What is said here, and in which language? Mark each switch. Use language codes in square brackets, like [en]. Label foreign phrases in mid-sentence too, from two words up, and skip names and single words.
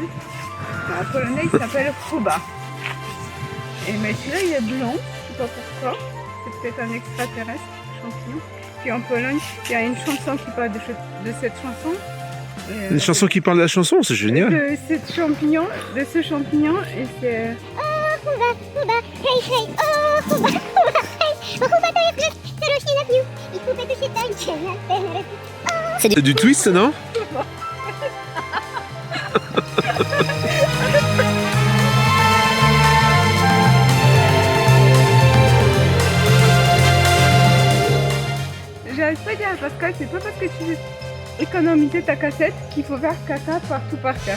[fr] En polonais, il s'appelle choba. Mais celui-là, il est blanc, je sais pas pourquoi. C'est peut-être un extraterrestre, champignon. Puis en Pologne, il y a une chanson qui parle de cette chanson. Une chanson qui parle de la chanson, c'est génial. De ce champignon, et c'est... [pl] Huba, huba, hej, hej, o, huba, huba, hej, bo huba to jak grzech, co rośnie na pił i hubę to się tańczy na ten rytm. [fr] C'est du twist, non? J'arrive pas à dire à Pascal, c'est pas parce que tu veux économiser ta cassette qu'il faut faire caca partout par terre.